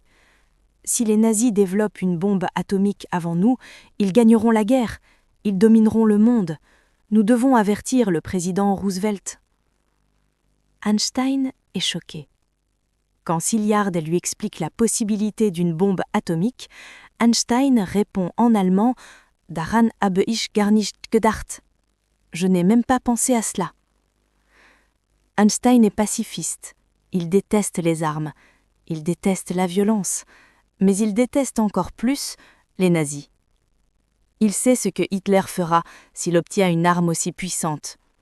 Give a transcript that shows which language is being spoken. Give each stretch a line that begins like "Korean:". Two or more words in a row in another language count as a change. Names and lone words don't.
French: Si les nazis développent une bombe atomique avant nous, ils gagneront la guerre, ils domineront le monde. Nous devons avertir le président Roosevelt. Einstein est choqué. Quand Szilard lui explique la possibilité d'une bombe atomique, Einstein répond en allemand «
German: Daran habe ich gar nicht gedacht ».
French: Je n'ai même pas pensé à cela. Einstein est pacifiste. Il déteste les armes. Il déteste la violence. Mais il déteste encore plus les nazis. Il sait ce que Hitler fera s'il obtient une arme aussi puissante.